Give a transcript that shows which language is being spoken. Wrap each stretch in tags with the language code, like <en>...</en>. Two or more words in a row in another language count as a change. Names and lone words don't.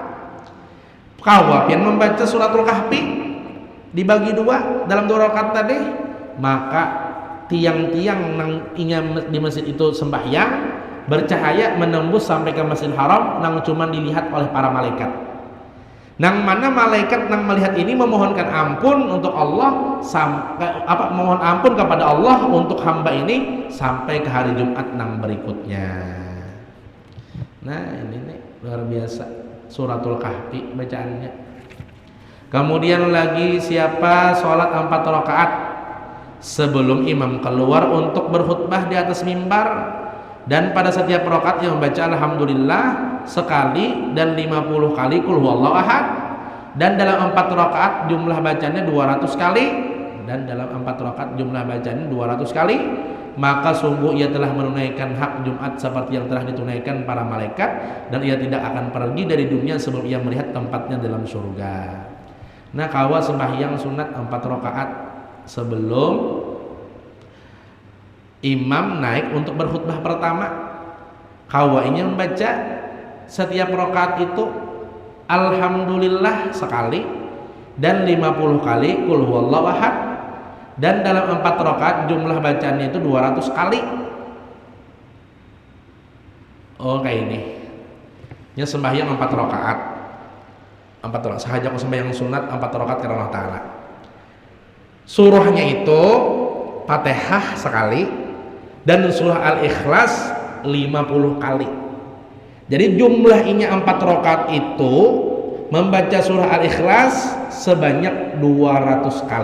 <id>Kawa pian membaca suratul Kahfi dibagi 2 dalam 2 rakaat tadi, maka tiang-tiang nang ingat di masjid itu sembahyang bercahaya menembus sampai ke Masjidil Haram nang cuma dilihat oleh para malaikat. Nang mana malaikat nang melihat ini memohonkan ampun untuk Allah mohon ampun kepada Allah untuk hamba ini sampai ke hari Jumat nang berikutnya. Nah ini nih luar biasa suratul Kahfi bacaannya. Kemudian lagi siapa sholat 4 rakaat sebelum imam keluar untuk berkhutbah di atas mimbar, dan pada setiap rakaat yang membaca alhamdulillah sekali dan 50 kali</id> <ar>قل هو الله أحد,</ar> <id>dan dalam 4 rakaat jumlah bacanya 200 kali, dan dalam 4 rakaat jumlah bacanya 200 kali, maka sungguh ia telah menunaikan hak Jumat seperti yang telah ditunaikan para malaikat, dan ia tidak akan pergi dari dunia sebelum ia melihat tempatnya dalam surga. Nah kawa sembahyang sunat 4 rakaat sebelum imam naik untuk berkhutbah pertama, kawa ini membaca setiap rakaat itu alhamdulillah sekali dan 50 kali</id> <ar>قل هو الله أحد,</ar> <id>dan dalam 4 rakaat jumlah bacaannya itu 200 kali. Oh kayak ini nya sembahyang 4 rakaat sahaja aku sembahyang sunat 4 rakaat karena Allah Ta'ala. Surahnya itu Fatihah sekali dan surah Al-Ikhlas 50 kali. Jadi jumlahnya 4 rakaat itu membaca surah Al-Ikhlas sebanyak 200 kali.</id>